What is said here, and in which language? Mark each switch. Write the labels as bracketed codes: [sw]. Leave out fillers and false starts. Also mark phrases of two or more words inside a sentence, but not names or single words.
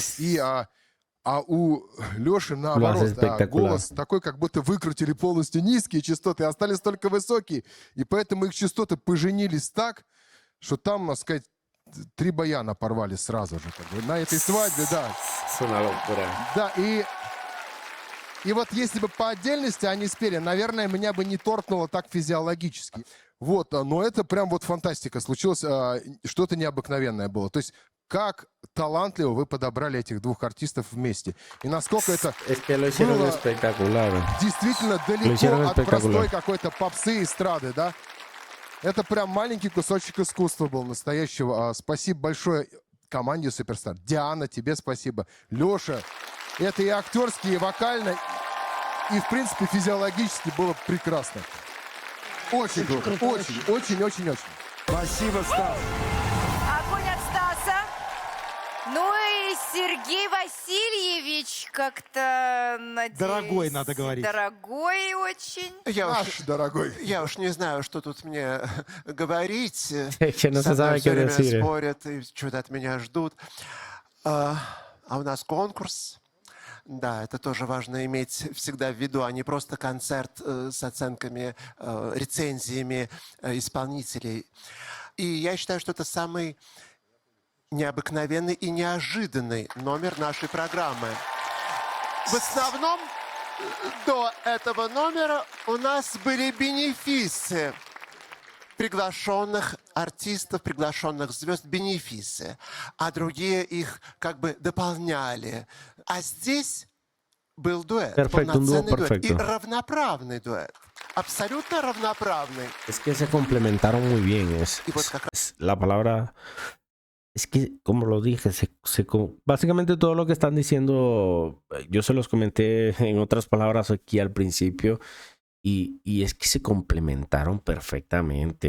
[ru] И у Лёши наоборот, голос такой, как будто выкрутили полностью низкие частоты, остались только высокие, и поэтому их частоты поженились так, что там, так сказать, 3 баяна порвали сразу же. Как бы. На этой свадьбе, да. [es] Es una locura. [ru] Да, и вот если бы по отдельности они спели, наверное, меня бы не торкнуло так физиологически. Вот, но это прям вот фантастика. Случилось, что-то необыкновенное было. То есть как талантливо вы подобрали этих двух артистов вместе. И насколько это [es] Es que lo hicieron [ru] было [es] espectacular. [ru] действительно [es] hicieron [ru] далеко от [es] espectacular. [ru] простой какой-то попсы, эстрады, да? Это прям маленький кусочек искусства был настоящего. Спасибо большое команде Суперстар. Диана, тебе спасибо. Лёша, это и актерски, и вокально, и, в принципе, физиологически было прекрасно. Очень круто. Очень. Спасибо, Стас. Огонь от Стаса. Ну и Сергей Васильевич как-то, надеюсь... Дорогой, надо говорить. Дорогой очень. Наш дорогой. Я уж не знаю, что тут мне говорить. [es] Que no se [ru] Со мной [es] sabe [ru] всё [es] qué [ru] время [es] decir. [ru] спорят и что-то от меня ждут. А у нас конкурс. Да, это тоже важно иметь всегда в виду, а не просто концерт с оценками, рецензиями исполнителей. И я считаю, что это самый необыкновенный и неожиданный номер нашей программы. В основном до этого номера у нас были бенефисы приглашенных артистов, приглашенных звезд, бенефисы, а другие их как бы дополняли. А здесь был дуэт, [es] Perfecto, un dúo [ru] полноценный дуэт и [es] perfecto. [ru] равноправный дуэт, абсолютно равноправный. [es] Es que se complementaron muy bien. Y pues acá- La palabra. Es que, como lo dije, básicamente todo lo que están diciendo, yo se los comenté en otras palabras aquí al principio. Y es que se complementaron perfectamente.